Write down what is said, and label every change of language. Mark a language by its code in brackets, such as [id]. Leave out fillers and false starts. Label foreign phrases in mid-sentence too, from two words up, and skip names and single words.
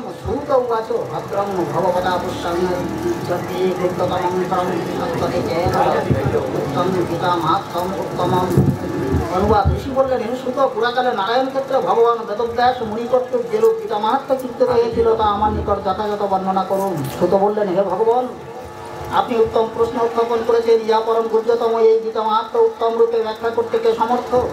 [sa] सूत उवाच भद्रं भगवता पुष्टं सत्ये कृततमं परं तत्कथितेन उत्तमं गीतामात्मम् उत्तमम् [bn] অনুবাদ ঋষি বললেন হে সুত পুরাকালে নারায়ণ ক্ষেত্রে ভগবান বেদব্যাস মুনি কর্তৃক যে রূপ গীতা মাহাত্ম্য কীর্তিত হয়েছিল তা আমার নিকট যথাযথ বর্ণনা করুন। সুত বললেন হে ভগবান আপনি উত্তম প্রশ্ন উত্থাপন করেছেন ইহা পরম গুহ্যতম এই গীতা মাহাত্ম্য উত্তম রূপে ব্যাখ্যা করতে কে সমর্থ?